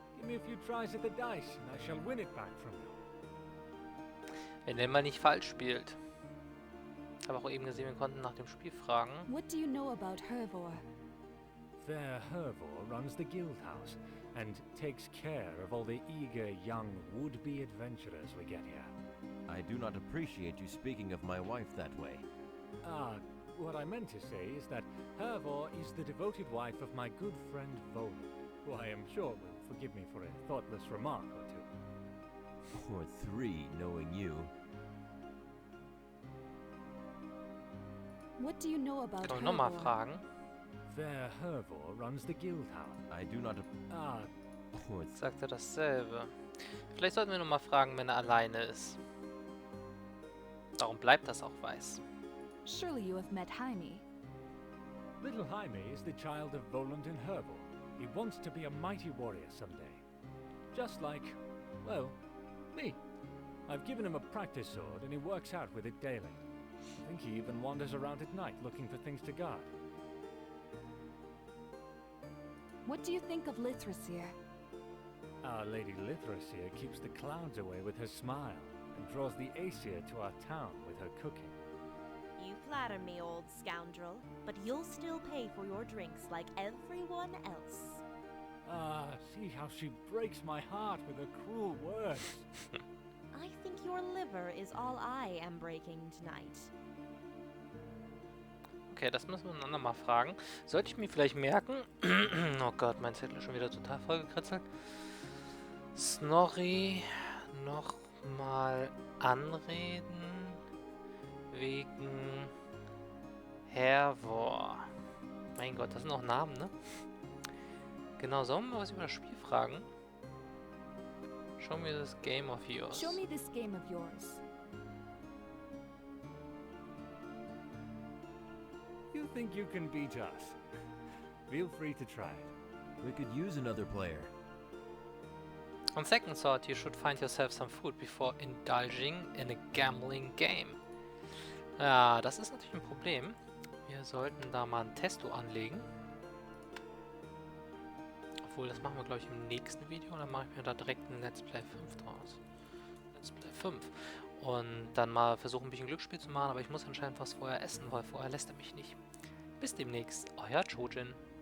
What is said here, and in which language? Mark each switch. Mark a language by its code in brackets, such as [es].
[en] Give me a few tries at the dice, and I shall win it back from you. [de] Wenn der mal nicht falsch spielt. Ich habe auch eben gesehen, wir konnten nach dem Spiel fragen. [en] What do you know about Hervor? Fair Hervor runs the guild house, and takes care of all the eager young would-be adventurers we get here. I do not appreciate you speaking of my wife that way. What I meant to say is that Hervor is the devoted wife of my good friend Voland, who I am sure will forgive me for a thoughtless remark or two. Or 3, knowing you. What do you know about [de] Können wir nochmal [en] Hervor? [de] fragen? [en] Fair Hervor runs the guild house. I do not or [de] Sagt er dasselbe. Vielleicht sollten wir nochmal fragen, wenn er alleine ist. Darum bleibt das auch weiß. [en] Surely you have met Jaime. Little Jaime is the child of Voland and Herbal. He wants to be a mighty warrior someday. Just like, well, me. I've given him a practice sword and he works out with it daily. I think he even wanders around at night looking for things to guard. What do you think of Lithrasir? Our Lady Lithrasir keeps the clouds away with her smile and draws the Aesir to our town with her cooking. You flatter me, old scoundrel, but you'll still pay for your drinks like everyone else. Ah, see how she breaks my heart with her cruel words. I think your liver is all I am breaking tonight. [de] Okay, das müssen wir einander mal fragen. Sollte ich mir vielleicht merken... oh Gott, mein Zettel ist schon wieder total vollgekritzelt. Snorri nochmal anreden wegen Hervor. Mein Gott, das sind auch Namen, ne? Genau, sollen wir mal was über das Spiel fragen? [en] Show me this game of yours. Show me this game of yours. You think you can beat us? Feel free to try it. We could use another player. On second thought, you should find yourself some food before indulging in a gambling game. [de] Ja, das ist natürlich ein Problem. Wir sollten da mal ein Testo anlegen. Obwohl, das machen wir, glaube ich, im nächsten Video. Dann mache ich mir da direkt ein Let's Play 5 draus. Let's Play 5. Und dann mal versuchen, ein bisschen Glücksspiel zu machen. Aber ich muss anscheinend was vorher essen, weil vorher lässt er mich nicht. Bis demnächst. Euer Chojin.